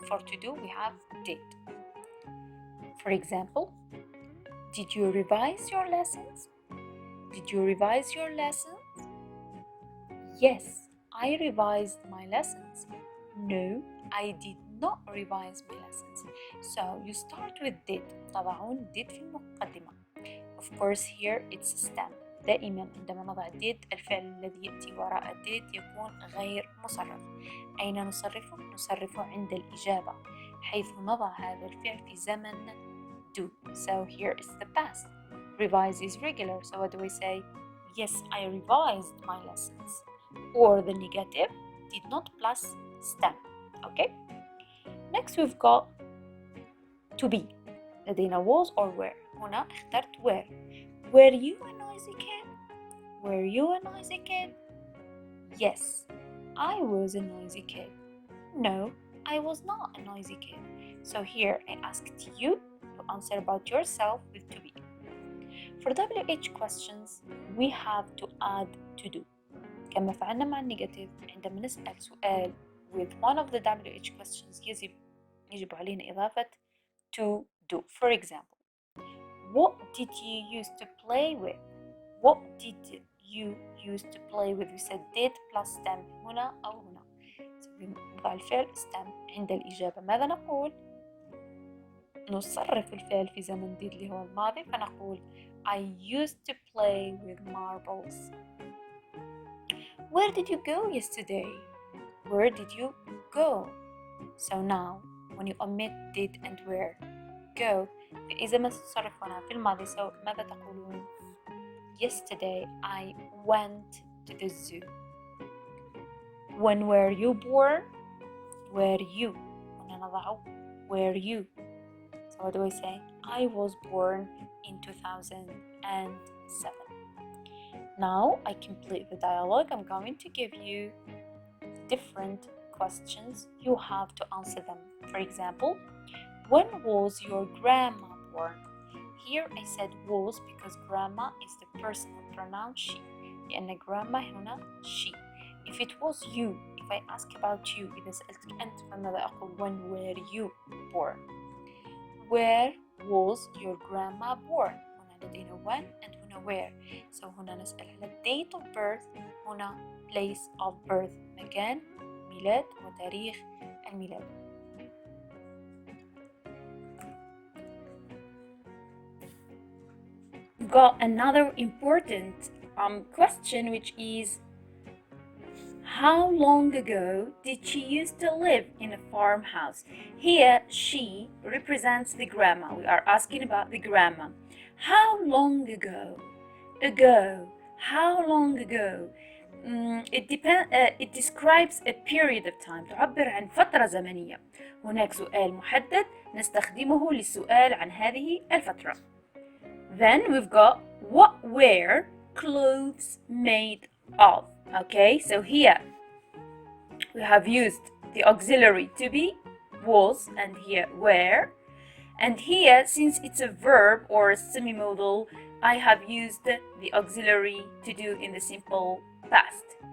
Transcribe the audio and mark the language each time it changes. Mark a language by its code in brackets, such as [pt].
[en] For to do, we have did. For example, did you revise your lessons? Did you revise your lessons? Yes, I revised my lessons. No, I did not revise my lessons. So you start with did. [ar] تضعون did في المقدمة. [en] Of course here it's a stem. [ar] دائما عندما نضع did الفعل الذي يأتي وراء did يكون غير مصرف. أين نصرفه؟ نصرفه عند الإجابة، حيث نضع هذا الفعل في زمن do. [en] So here is the past. Revise is regular. So what do we say? Yes, I revised my lessons. Or the negative, did not plus stem. Okay? Next we've got to be. [ar] لدينا [en] was or were. [ar] هنا اخترت were. [en] Were you a noisy kid? Were you a noisy kid? Yes, I was a noisy kid. No, I was not a noisy kid. So here I asked you, to answer about yourself with to be. For WH questions, we have to add to do. [ar] كما فعلنا مع النيجاتيف، عندما نسأل سؤال [en] with one of the WH questions [ar] يجب علينا إضافة [en] to do. For example, what did you used to play with? What did you used to play with? We said did plus stem [ar] هنا أو هنا. نضع الفعل stem عند الإجابة. ماذا نقول؟ نصرف الفعل في زمن did اللي هو الماضي، فنقول [en] I used to play with marbles. Where did you go yesterday? Where did you go? So now when you omit did and where, go. [ar] إذا ما تصرفنا في الماضي ماذا تقولون؟ [en] Yesterday I went to the zoo. When were you born? Were you? [ar] هنا نضع [en] were you. So what do I say? I was born in 2007. Now I complete the dialogue. I'm going to give you different questions. You have to answer them. For example, when was your grandma born? Here I said was because grandma is the personal pronoun she. [ar] لأن [en] grandma [ar] هنا [en] she. If it was you, if I ask about you, [ar] إذا سألتك أنت فماذا أقول? [en] When were you born? Where was your grandma born? [ar] هنا لدينا [en] when and هنا where. So [ar] هنا نسأل على [en] date of birth، [ar] هنا [en] place of birth، [ar] مكان ميلاد وتاريخ الميلاد. [en] We've got another important question, which is how long ago did she used to live in a farmhouse? Here, she represents the grandma. We are asking about the grandma. How long ago? Ago. How long ago? It describes a period of time. [ar] تعبر عن فترة زمنية. هناك سؤال محدد نستخدمه للسؤال عن هذه الفترة. [en] Then we've got what were clothes made of? Okay, so here we have used the auxiliary to be, was, and here were. And here, since it's a verb or a semi-modal, I have used the auxiliary to do in the simple past.